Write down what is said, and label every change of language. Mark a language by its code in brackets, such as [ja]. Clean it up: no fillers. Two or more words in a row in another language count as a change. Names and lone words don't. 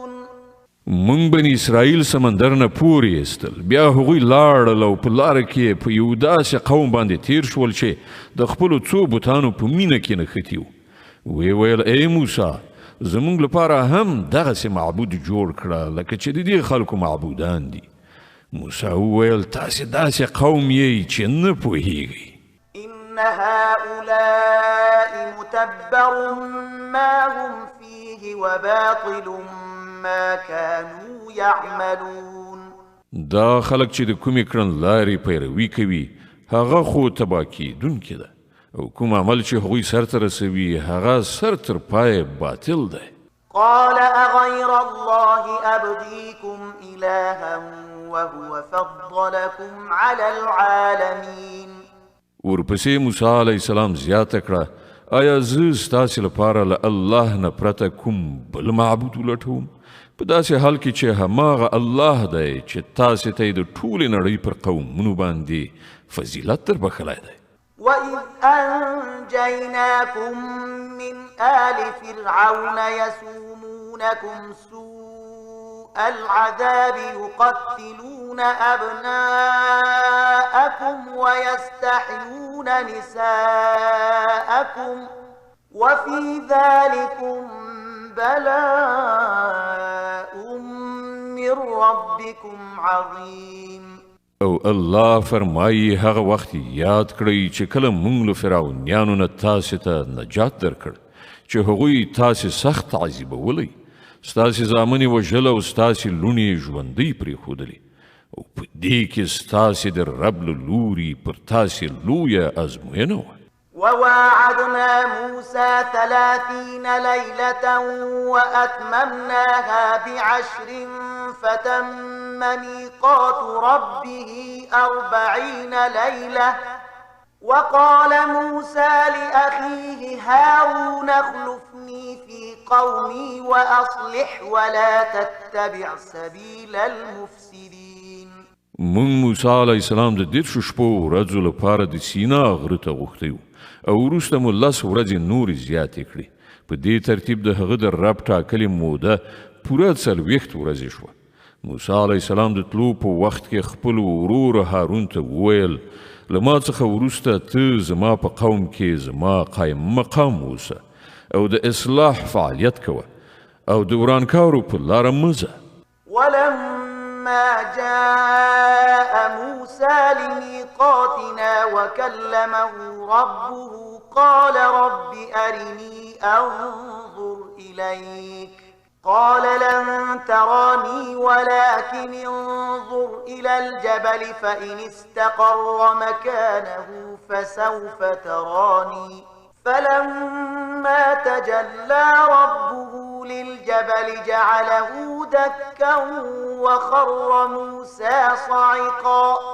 [ps] مونږ بني اسرائیل سمندر نه پورې ایستل، بیا هغوی لاړل او په لاره کې په یو داسې قوم باندې تیر شول چې د خپلو څو بوتانو په مینه کې نښتي وو. ویې ویل ای موسی زمونږ لپاره هم دغسې معبود جوړ کړه لکه چې د دې خلکو معبودان دي. موسی وویل تاسې داسې قوم یې چې نه پوهیږئ. [ar] إن هؤلاء متبر ما هم فيه وباطل ما كانوا يعملون. [ps] دا خلک چې د کومې کړنلارې پیروي کوي هغه خو تباه کیدونکې ده، او کوم عمل چې هغوی سرته رسوي هغه سر تر پایه باطل دی. [ar] قال أغير الله أبغيكم إلها وهو فضلكم على العالمين. [ps] ورپسې موسی [ar] علیه السلام [ps] زیاته کړه آیا زه ستاسې لپاره له الله نه پرته کوم بل معبود ولټوم په داسې حال کې چې هماغه الله دی چې تاسې ته یې د ټولې نړۍ پر قومونو باندې فضیلت در بخلی دی. [ar] وإذ أنجيناكم من آل فرعون يسومونكم سوء العذاب يقتلون أبناءكم ويستحيون نساءكم وفي ذلكم بلاء من ربكم عظيم. [ps] او الله فرمایي هغه وخت یاد کړئ چې کله موږ له فرعونیانو نه تاسې ته نجات درکړ چې هغوی تاسې سخت تعذیبولی، ستاسې زامن یې وژل او ستاسې لوڼې یې ژوندۍ پرېښودلې، او په دې کې ستاسې د رب له لوري پر تاسې لویه ازموینه وه. [ar] وواعدنا موسى 30 ليلة وأتممناها ب10 فتم ميقات ربه 40 ليلة. وقال موسى لأخيه هارون اخلفني في قومي وأصلح ولا تتبع سبيل المفسدين. [ps] مونږ موسی [ar] علیه السلام [ps] د 10 شپو ورځو لپاره د سینا غره ته غوښتی وو، او وروسته مو 10 ورځې نورې زیاتې کړې. په دې ترتیب د هغه د رب ټاکلې موده پوره 40 ورځې شوه. موسی [ar] علیه السلام [ps] د تلو په وخت کې خپل ورور هارون ته وویل له ما څخه وروسته ته زما په قوم کې زما قایم مقام اوسه او د اصلاح فعالیت کوه او د ورانکارو په لاره مه ځه. [ar] ولما جاء موسى لميقاتنا وكلمه ربه قال رب أرني أنظر إليك قال لن تراني ولكن انظر إلى الجبل فإن استقر مكانه فسوف تراني فلما تجلى ربه للجبل جعله دكا وخر موسى صعقا